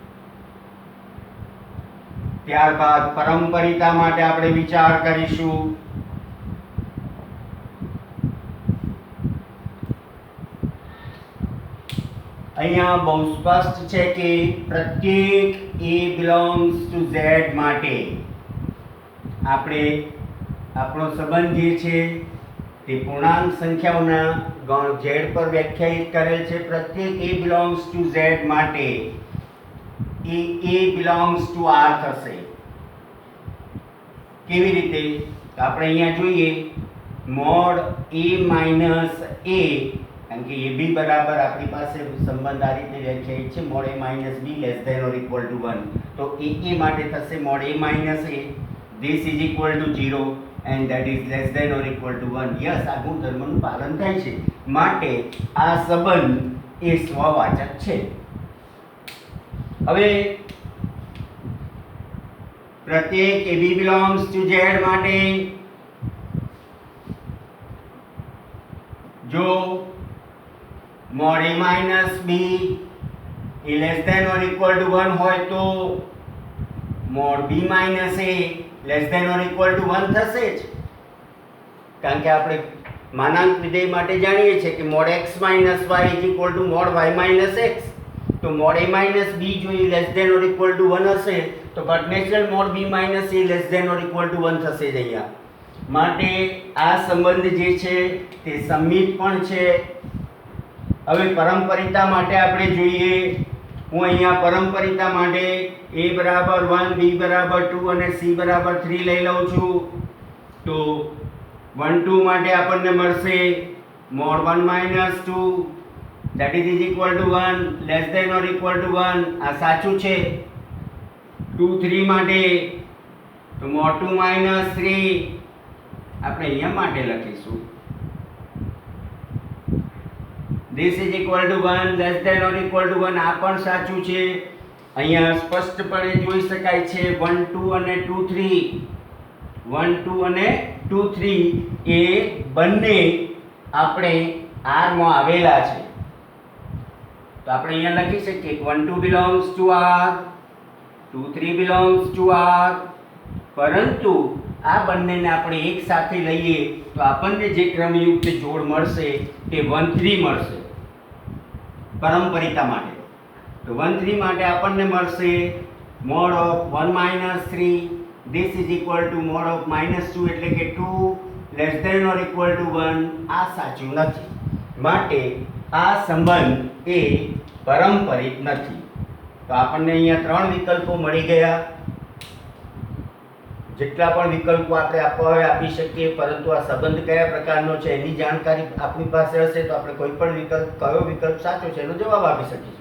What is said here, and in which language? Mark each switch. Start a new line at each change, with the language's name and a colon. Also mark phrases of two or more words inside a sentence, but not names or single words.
Gujarati: ત્યારબાદ પરંપરિતા માટે આપણે વિચાર કરીશું. અહીંયા બહુ સ્પષ્ટ છે કે પ્રત્યેક
English: a belongs to z
Gujarati: માટે આપણે આપણો સંબંધ જે છે તે પૂર્ણાંક સંખ્યાઓના ગણ z પર વ્યાખ્યાયિત કરેલ છે. પ્રત્યેક
English: a belongs to z
Gujarati: માટે એ
English: a belongs to r
Gujarati: થશે. કેવી રીતે? આપણે અહીંયા જોઈએ
English: mod a minus a,
Gujarati: કારણ કે ab બરાબર આપણી પાસે સંબંધ આ રીતે વ્યાખ્યાયિત છે
English: mod a minus b less than or equal to 1.
Gujarati: તો a માટે થશે
English: mod a minus a, this is equal to 0 and that is less than or equal to 1.
Gujarati: યસ, આ ગુણધર્મનું પાલન થાય છે, માટે આ સંબંધ એ સ્વવાચક છે. હવે પ્રત્યેક
English: ab belongs to z
Gujarati: માટે જો
English: mod a minus b એ less than or equal to 1
Gujarati: હોય તો
English: mod b minus a less than or equal to 1
Gujarati: થશે જ. કારણ કે આપણે માનાંક વિધેય માટે જાણીએ છીએ કે
English: mod x minus y is equal to mod y minus x. તો mod a minus b
Gujarati: જો એ
English: less than or equal to 1
Gujarati: હશે તો
English: potential mod b minus a less than or equal to 1
Gujarati: થશે જ અહીંયા. માટે આ સંબંધ જે છે તે સંમિત પણ છે. હવે પરંપરિતા માટે આપણે જોઈએ. હું અહીંયા પરંપરિતા માટે a બરાબર 1, b બરાબર 2 અને c બરાબર 3 લઈ લઉં છું. તો 1 2 માટે આપણને મળશે
English: mod 1 minus 2 that is equal to 1 less than or equal to 1.
Gujarati: આ સાચું છે. 2 3 માટે તો
English: mod 2 minus 3
Gujarati: આપણે અહીંયા માટે લખીશું.
English: this is equal to 1 less than or equal to 1.
Gujarati: આ પણ સાચું છે. અહીંયા સ્પષ્ટપણે જોઈ શકાય છે 1 2 અને 2 3 1 2 અને 2 3 એ બંને આપણે r માં આવેલા છે. તો આપણે અહીંયા લખી શકીએ
English: 1 2 belongs to r, 2 3 belongs to r.
Gujarati: પરંતુ આ બંનેને આપણે એક સાથે લઈએ તો આપણને જે ક્રમયુક્ત જોડ મળશે તે 1 3 મળશે પરંપરિતા માટે. તો 1 3 માટે આપણને મળશે
English: mod of 1 minus 3 this is equal to mod of minus 2
Gujarati: એટલે કે
English: 2 less than or equal to 1.
Gujarati: આ સાચું નથી, માટે આ સંબંધ એ પરંપરિત નથી. તો આપણને અહીંયા 3 વિકલ્પો મળી ગયા. જેટલા પણ વિકલ્પો આપણે આપવા હોય આપી શકીએ, પરંતુ આ સંબંધ કયા પ્રકારનો છે એની જાણકારી આપણી પાસે હશે તો આપણે કોઈ પણ વિકલ્પ કયો વિકલ્પ સાચો છે એનો જવાબ આપી શકીશું.